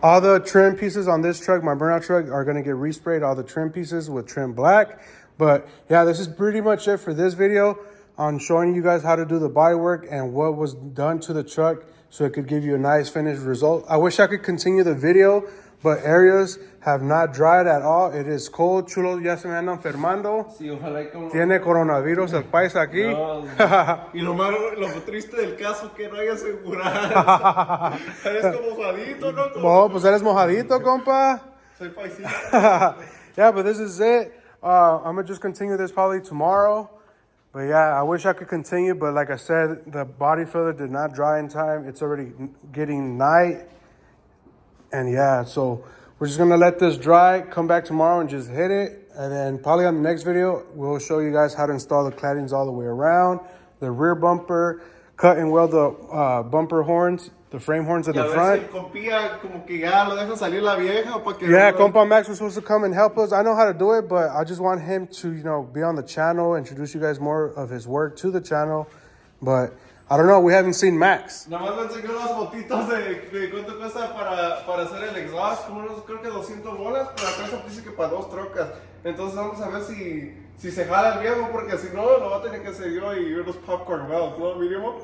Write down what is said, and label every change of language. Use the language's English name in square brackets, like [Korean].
[English] all the trim pieces on this truck, my burnout truck, are gonna get resprayed, all the trim pieces with trim black. But yeah, this is pretty much it for this video on showing you guys how to do the body work and what was done to the truck so it could give you a nice finished result. I wish I could continue the video, but areas have not dried at all. It is cold. [Spanish] Chulo ya se me anda enfermando. Sí, ojalá como... Tiene coronavirus el país aquí. No, y lo triste del caso que no hay aseguranza. Eres como mojadito, ¿no? Oh, pues eres mojadito, compa. Soy paisita. [English] Yeah, but this is it. I'm going to just continue this probably tomorrow. But yeah, I wish I could continue. But like I said, the body filler did not dry in time. It's already getting night. And yeah, so we're just gonna let this dry, come back tomorrow and just hit it. And then probably on the next video, we'll show you guys how to install the claddings all the way around, the rear bumper, cut and weld the bumper horns, the frame horns at the front. Yeah, compa Max was supposed to come and help us. I know how to do it, but I just want him to, be on the channel, introduce you guys more of his work to the channel. But I don't know, we haven't seen Max. [Spanish] Nada más me enseñó las botitas de cuánto cuesta para hacer el exhaust, como creo que 200 bolas, pero acá se dice que para 2 trocas. Entonces vamos a ver si se jala el viejo, porque si no, lo va a tener que hacer yo y unos popcorn wells, ¿no, mínimo?